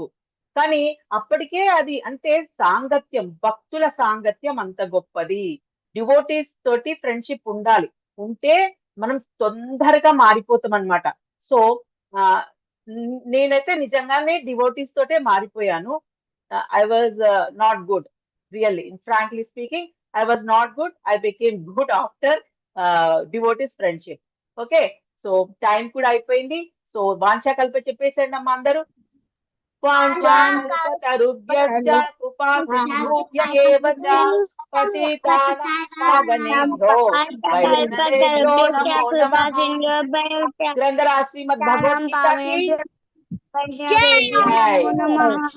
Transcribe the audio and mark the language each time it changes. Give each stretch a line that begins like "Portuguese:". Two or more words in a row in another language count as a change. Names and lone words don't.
Telugu: కానీ అప్పటికే అది అంటే సాంగత్యం, భక్తుల సాంగత్యం అంత గొప్పది. డివోటీస్ తోటి ఫ్రెండ్షిప్ ఉండాలి, ఉంటే మనం తొందరగా మారిపోతాం అనమాట. సో నేనైతే నిజంగానే డివోటీస్ తోటే మారిపోయాను.
English: I was not good, really, frankly speaking, I was not good. I became good after devotees friendship.
Telugu: ఓకే, సో టైం కూడా అయిపోయింది. సో వాంఛా కల్ప చెప్పేసండి అమ్మా అందరూ.
Sanskrit: వాంఛాకల్పతరుభ్యశ్చ కృపా సింధుభ్య ఏవ చ పతితానాం పావనేభ్యో వైష్ణవేభ్యో నమో నమః.
Hindi: ग्रंथराज श्रीमद् भगवद्गीता की జై. జై.